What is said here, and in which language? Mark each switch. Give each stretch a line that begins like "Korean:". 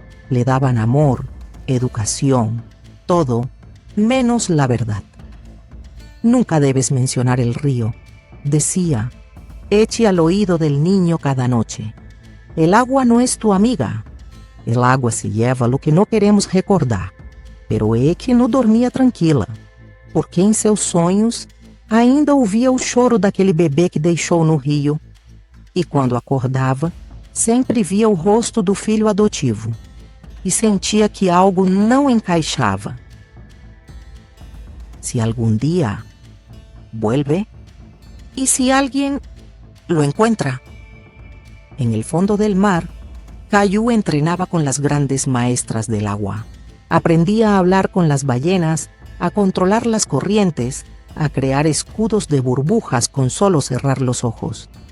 Spanish: Le daban amor, educación, todo, menos la verdad. Nunca debes mencionar el río, decía Echi al oído del niño cada noche. El agua no es tu amiga. El agua se lleva lo que no queremos recordar. Pero Echi no dormia tranquila,
Portuguese: porque em seus sonhos ainda ouvia o choro daquele bebê que deixou no rio. E quando acordava, sempre via o rosto do filho adotivo. E sentia que algo não encaixava.
Spanish: Si algún día vuelve, y si alguien lo encuentra. En el fondo del mar, Caillou entrenaba con las grandes maestras del agua. Aprendía a hablar con las ballenas, a controlar las corrientes, a crear escudos de burbujas con solo cerrar los ojos.